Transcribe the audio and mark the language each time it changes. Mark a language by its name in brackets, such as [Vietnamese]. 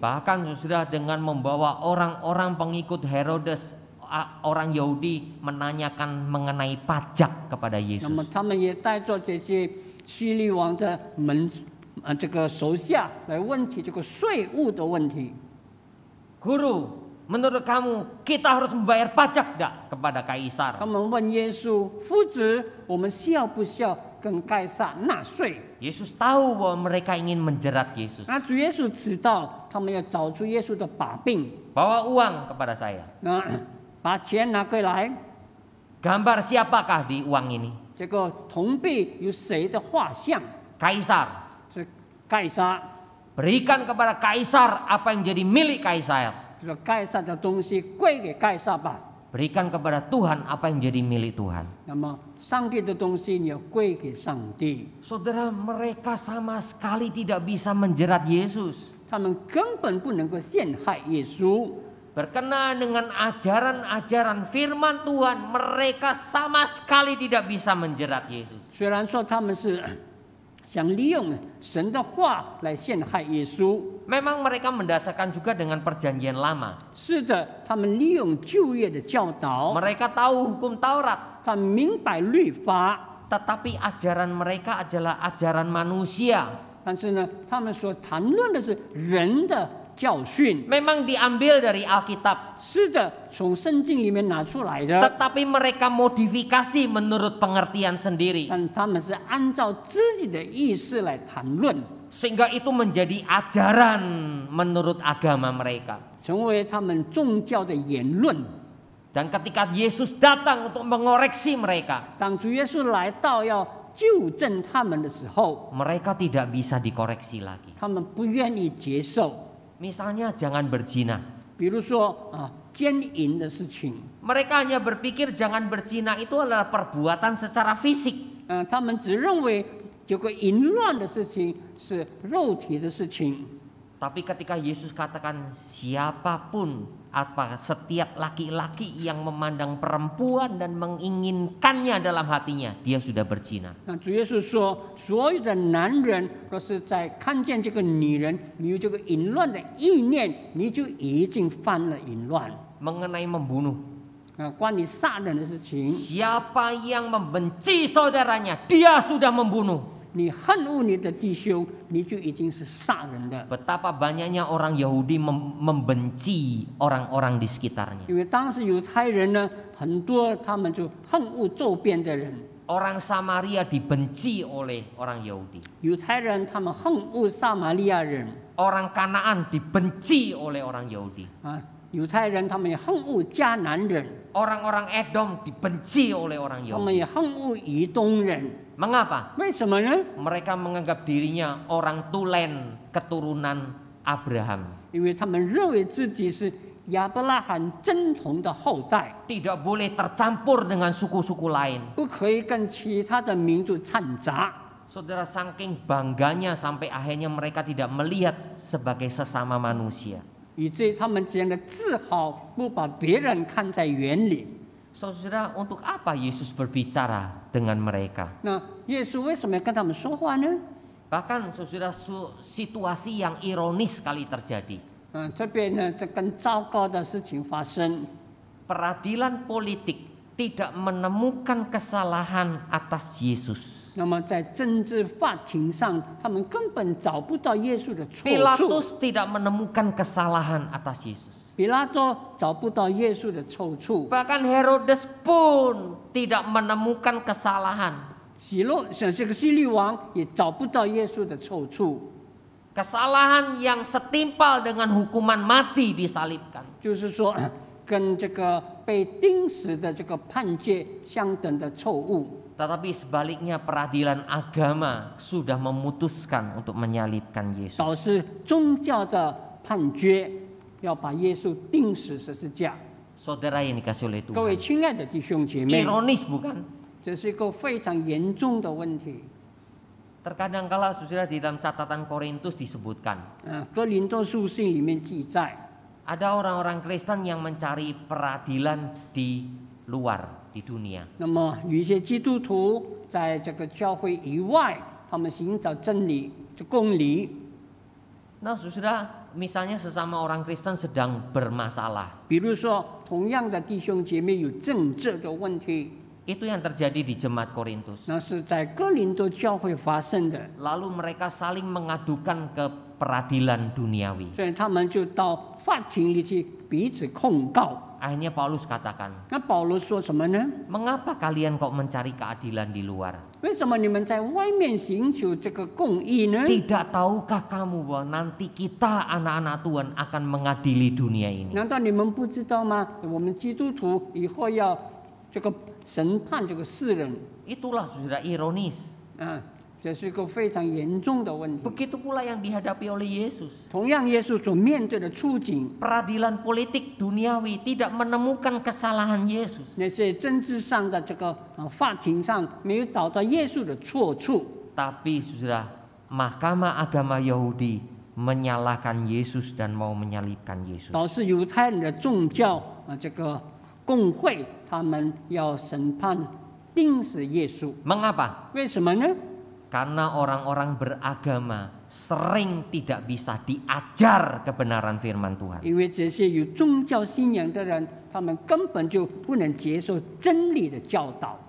[Indonesian] Bahkan sudah dengan membawa orang-orang pengikut Herodes, orang Yahudi menanyakan mengenai pajak kepada [Chinese] 那么 [Indonesian] Yesus. [Chinese] 他们也带着这些希律王的这个手下来问起这个税务的问题。 [Indonesian] Guru, menurut kamu kita harus membayar pajak tidak kepada Kaisar? [Chinese] 他们问耶稣：“夫子，我们需要不需要跟该撒纳税？” [Indonesian] Yesus tahu bahwa mereka ingin menjerat Yesus. [Chinese] 那主耶稣知道他们要找出耶稣的把柄， [Indonesian] Bawa uang kepada saya. [Chinese] 那把钱拿过来。 [Indonesian] Gambar siapakah di uang ini? [Chinese] 这个铜币有谁的画像？ [Indonesian] Kaisar. [Chinese] 是盖撒。 [Indonesian] Berikan kepada Kaisar apa yang jadi milik Kaisar. [Chinese] 就说盖撒的东西归给盖撒吧。 [Indonesian] Berikan kepada Tuhan apa yang jadi milik Tuhan. [Chinese] 那么上帝的东西你要归给上帝。 [Indonesian] Saudara, mereka sama sekali tidak bisa menjerat Yesus. [Chinese] 他们根本不能够陷害耶稣。 [Indonesian] Berkenaan dengan ajaran-ajaran firman Tuhan, mereka sama sekali tidak bisa menjerat Yesus. [Chinese] 虽然说他们是想利用神的话来陷害耶稣， [Indonesian] Memang mereka mendasarkan juga dengan perjanjian lama. [Chinese] 是的，他们利用旧约的教导， [Indonesian] Mereka tahu hukum Taurat, [Chinese] 他们明白律法， [Indonesian] tetapi ajaran mereka adalah ajaran manusia. [Chinese] 但是呢，他们所谈论的是人的教训。 [Indonesian] Memang diambil dari Alkitab, [Chinese] 是的，从圣经里面拿出来的， [Indonesian] tetapi mereka modifikasi menurut pengertian sendiri. [Chinese] 但他们是按照自己的意思来谈论， [Indonesian] Sehingga itu menjadi ajaran menurut agama mereka. [Chinese] 成为他们宗教的言论。 [Indonesian] Dan ketika Yesus datang untuk mengoreksi mereka, [Chinese] 当主耶稣来到要纠正他们的时候， [Indonesian] mereka tidak bisa dikoreksi lagi. [Chinese] 他们不愿意接受。 [Indonesian] Misalnya jangan berzina. [Chinese] 比如说奸淫的事情， [Indonesian] Mereka hanya berpikir jangan berzina itu adalah perbuatan secara fisik. [Chinese] 他们只认为这个淫乱的事情是肉体的事情。 [Indonesian] Tapi ketika Yesus katakan siapapun setiap laki-laki yang memandang perempuan dan menginginkannya dalam hatinya, dia sudah berzina. [Chinese] 那主耶稣说，所有的男人若是在看见这个女人，你有这个淫乱的意念，你就已经犯了淫乱。 [Indonesian] Mengenai membunuh, [Chinese] 关于杀人的事情， [Indonesian] siapa yang membenci saudaranya, dia sudah membunuh. [Chinese] 你恨恶你的弟兄，你就已经是杀人了。 [Indonesian] Betapa banyaknya orang Yahudi membenci orang-orang di sekitarnya. [Chinese] 因为当时犹太人呢，很多他们就恨恶周边的人。 [Indonesian] Orang Samaria dibenci oleh orang Yahudi. [Chinese] 犹太人他们恨恶撒玛利亚人。 [Indonesian] Orang Kanaan dibenci oleh orang Yahudi. [Chinese] 犹太人他们也恨恶迦南人。 [Indonesian] Orang-orang Edom dibenci oleh orang [Chinese] 他们 [Indonesian] Yahudi. [Chinese] 也恨恶以东人。 [Indonesian] Mengapa? [Chinese] 为什么呢？ [Indonesian] Mereka menganggap dirinya orang Tulen keturunan Abraham. [Chinese] 因为他们认为自己是亚伯拉罕正统的后代， [Indonesian] tidak boleh tercampur dengan suku-suku lain. [Chinese] 不可以跟其他的民族掺杂。 [Indonesian] Saudara, saking bangganya sampai akhirnya mereka tidak melihat sebagai sesama manusia. [Chinese] 以至于他们这样的自豪，不把别人看在眼里。 [Indonesian] Saudara, untuk apa Yesus berbicara dengan mereka? [Chinese] 那耶稣为什么要跟他们说话呢？ [Indonesian] Bahkan saudara, situasi yang ironis sekali terjadi. [Chinese] 这边呢，这更糟糕的事情发生。 [Indonesian] Peradilan politik tidak menemukan kesalahan atas Yesus. [Chinese] 那么在政治法庭上，他们根本找不到耶稣的错处。 [Indonesian] Pilatus tidak menemukan kesalahan atas Yesus. [Chinese] 比拉多找不到耶稣的错处， [Indonesian] Bahkan Herodes pun tidak menemukan kesalahan. [Chinese] 这个希律王也找不到耶稣的错处。 [Indonesian] Kesalahan yang setimpal dengan hukuman mati disalibkan. [Chinese] 就是说，跟这个被钉死的这个判决相等的错误。 [Indonesian] Tetapi sebaliknya peradilan agama sudah memutuskan untuk menyalibkan Yesus. [Chinese] 导致宗教的判决要把耶稣钉死十字架。 [Indonesian] Saudara yang dikasih oleh [Chinese] 各位 [Indonesian] Tuhan. [Chinese] 亲爱的弟兄姐妹， [Indonesian] Ironis bukan? [Chinese] 这是一个非常严重的问题。 [Indonesian] Terkadang kala saudara di dalam catatan Korintus disebutkan. [Chinese] 哥林多书信里面记载， [Indonesian] Ada orang-orang Kristen yang mencari peradilan di luar, di dunia. [Chinese] 那么有一些基督徒在这个教会以外，他们寻找真理、公理。 [Indonesian] Nah saudara, misalnya sesama orang Kristen sedang bermasalah. [Chinese] 比如说，同样的弟兄姐妹有政治的问题， [Indonesian] Itu yang terjadi di jemaat Korintus. [Chinese] 那是在哥林多教会发生的， [Indonesian] Lalu mereka saling mengadukan ke peradilan duniawi. [Chinese] 所以他们就到法庭里去彼此控告。 [Indonesian] Akhirnya Paulus katakan, [Chinese] 那保罗说什么呢？ [Indonesian] mengapa kalian kok mencari keadilan di luar? [Chinese] 为什么你们在外面寻求这个公义呢？ [Indonesian] Tidak tahukah kamu bahwa nanti kita anak-anak Tuhan akan mengadili dunia ini? [Chinese] 难道你们不知道吗？我们基督徒以后要这个审判这个世人， [Indonesian] Itulah saudara ironis. [Chinese] 这是一个非常严重的问题。 [Indonesian] Begitu pula yang dihadapi oleh Yesus. [Chinese] 同样，耶稣所面对的处境， [Indonesian] Peradilan politik duniawi tidak menemukan kesalahan Yesus. [Chinese] 那些政治上的这个法庭上没有找到耶稣的错处， [Indonesian] Tapi saudara, Mahkamah Agama Yahudi menyalahkan Yesus dan mau menyalibkan Yesus. [Chinese] 导致犹太人的宗教这个共会，他们要审判钉死耶稣。 [Indonesian] Mengapa? [Chinese] 为什么呢？ [Indonesian] Karena orang-orang beragama sering tidak bisa diajar kebenaran firman Tuhan. [Chinese] 因为这些有宗教信仰的人，他们根本就不能接受真理的教导。